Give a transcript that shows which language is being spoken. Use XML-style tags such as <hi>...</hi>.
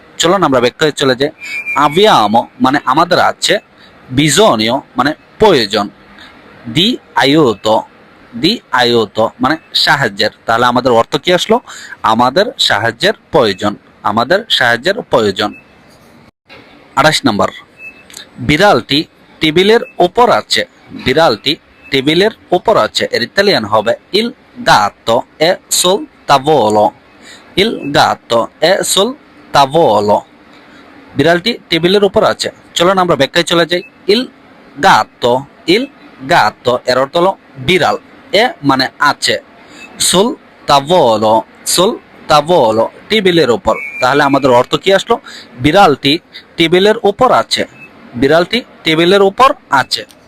<bn>চলুন আমরা ব্যাখ্যায় চলে যাই। আবিয়ামো মানে আমাদের আছে, বিজোনিও মানে প্রয়োজন, দি আইউতো, দি আইউতো মানে সাহায্যের। তাহলে আমাদের অর্থ কি আসলো? আমাদের সাহায্যের প্রয়োজন, আমাদের সাহায্যের প্রয়োজন। 28 নম্বর, বিড়ালটি টেবিলের উপর আছে, বিড়ালটি টেবিলের উপর আছে। এর ইতালিয়ান হবে</bn> <it>ইল gatto è sul tavolo, il gatto è sul tavolo,</it> <bn>বিড়ালটি টেবিলের উপর আছে। চলুন আমরা ব্যাখ্যায় চলে যাই। ইল gatto, ইল gatto এর অর্থ হলো বিড়াল, এ মানে আছে, সুল তাভলো, সুল তাভলো টেবিলের উপর। তাহলে আমাদের অর্থ কি আসলো? বিড়ালটি টেবিলের উপর আছে, বিড়ালটি টেবিলের উপর আছে।</bn>